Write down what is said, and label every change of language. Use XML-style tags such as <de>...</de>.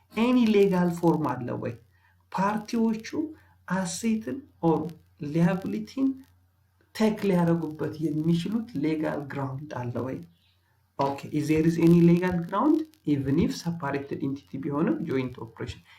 <en>any legal form</en> <am>አለ ወይ? ፓርቲዎቹ አሴትን or liabilityን ቴክ ሊያደርጉበት የሚችሉት ሌጋል ግራውንድ አለ ወይ?</am> <en>Okay, is there any legal ground even if separated entity</en> <am>ቢሆንም</am> <en>joint operation?</en>